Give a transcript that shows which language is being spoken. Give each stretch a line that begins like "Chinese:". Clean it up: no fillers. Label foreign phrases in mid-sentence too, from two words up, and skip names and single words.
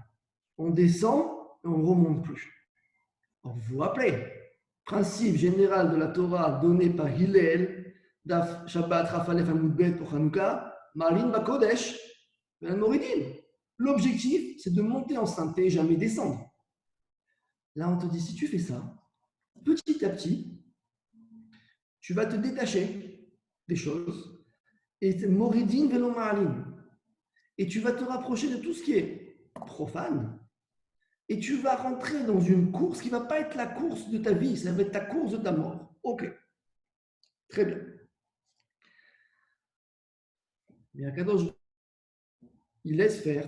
French: On descend et on ne remonte plus. Alors, vous vous rappelez, principe général de la Torah donné par Hillel,
Hebrew: דף שבת רפאלף עמודבת
French: pour Hanouka,
Hebrew: מעלים בקודש, מורידין.
French: L'objectif, c'est de monter en sainteté et jamais descendre. Là, on te dit, si tu fais ça, petit à petit, tu vas te détacher des choses et
Hebrew: מורידין ולא מעלים.
French: Et tu vas te rapprocher de tout ce qui est profane. Et tu vas rentrer dans une course qui ne va pas être la course de ta vie, ça va être ta course de ta mort. Ok, très bien. Mais Akadosh, il laisse faire.